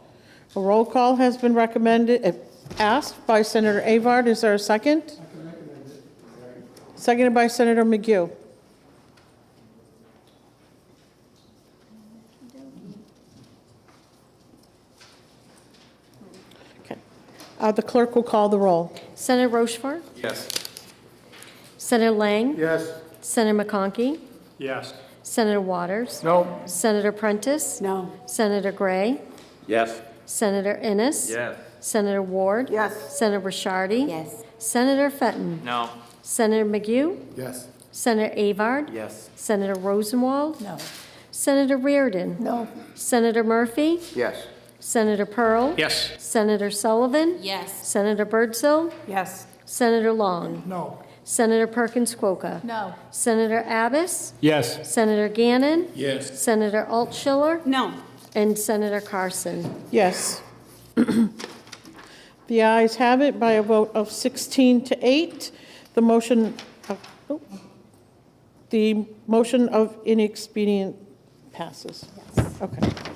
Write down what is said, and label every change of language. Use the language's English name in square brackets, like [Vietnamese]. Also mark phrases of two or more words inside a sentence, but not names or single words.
[English] A roll call has been asked by Senator Avard. Is there a second? I can recommend it. Seconded by Senator McGough. Okay. The clerk will call the roll. Senator Rochefort? Yes. Senator Lang? Yes. Senator McConkey? Yes. Senator Waters? No. Senator Prentiss? No. Senator Gray? Yes. Senator Innes? Yes. Senator Ward? Yes. Senator Ricciardi? Yes. Senator Fenton? No. Senator McGough? Yes. Senator Avard? Yes. Senator Rosenwald? No. Senator Reardon? No. Senator Murphy? Yes. Senator Pearl? Yes. Senator Sullivan? Yes. Senator Birdsall? Yes. Senator Long? No. Senator Perkins Cuoca? No. Senator Abbas? Yes. Senator Gannon? Yes. Senator Altschiller? No. And Senator Carson? Yes. The ayes have it by a vote of 16 to 8. The motion of inexpedient passes. Yes. Okay.